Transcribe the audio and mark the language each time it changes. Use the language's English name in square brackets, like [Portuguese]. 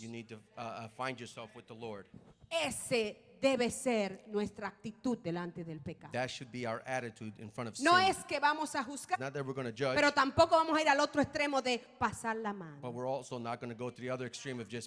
[English] you need to find yourself with the Lord. [Spanish] Ese debe ser nuestra actitud delante del pecado. [English] That should be our attitude in front of [Spanish] No [English] sin. [Spanish] es que vamos a juzgar, [English] Not that we're going to judge, [Spanish] pero tampoco vamos a ir al otro extremo de pasar la mano. [English] but we're also not going to go to the other extreme of just